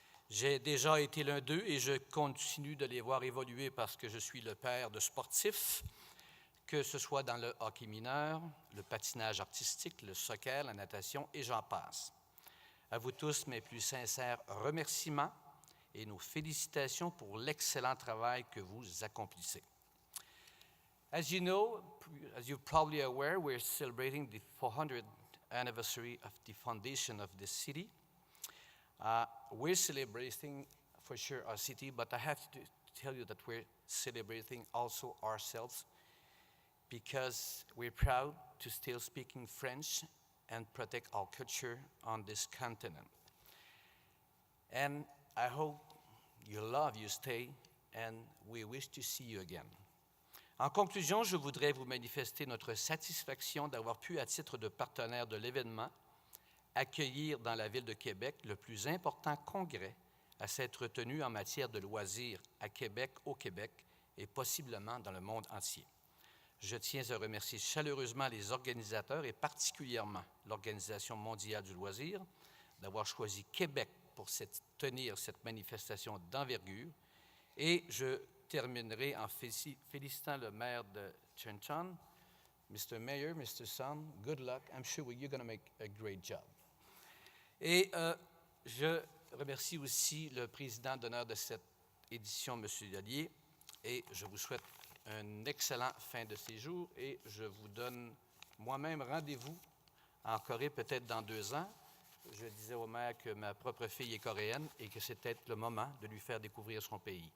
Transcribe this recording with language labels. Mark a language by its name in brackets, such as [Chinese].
[French] J'ai déjà été l'un d'eux et je continue de les voir évoluer parce que je suis le père de sportifs, que ce soit dans le hockey mineur, le patinage artistique, le soccer, la natation et j'en passe. À vous tous, mes plus sincères remerciements et nos félicitations pour l'excellent travail que vous accomplissez. [English] As you know, as you're probably aware, we're celebrating the 400th anniversary of the foundation of this city. We're celebrating, for sure, our city, but I have to tell you that we're celebrating also ourselves because we're proud to still speak in French and protect our culture on this continent. And I hope you love your stay and we wish to see you again. [French] En conclusion, je voudrais vous manifester notre satisfaction d'avoir pu, à titre de partenaire de l'événement, accueillir dans la ville de Québec le plus important congrès à s'être tenu en matière de loisirs à Québec, au Québec et possiblement dans le monde entier. Je tiens à remercier chaleureusement les organisateurs et particulièrement l'Organisation mondiale du loisir d'avoir choisi Québec pour tenir cette manifestation d'envergure. Et je terminerai en félicitant le maire de Chuncheon. Mr. Mayor, Mr. Sun, good luck. [English] I'm sure you're going to make a great job. [French] Et je remercie aussi le président d'honneur de cette édition, M. Lallier, et je vous souhaite un excellent fin de séjour et je vous donne moi-même rendez-vous en Corée peut-être dans 2 ans. Je disais au maire que ma propre fille est coréenne et que c'est peut-être le moment de lui faire découvrir son pays.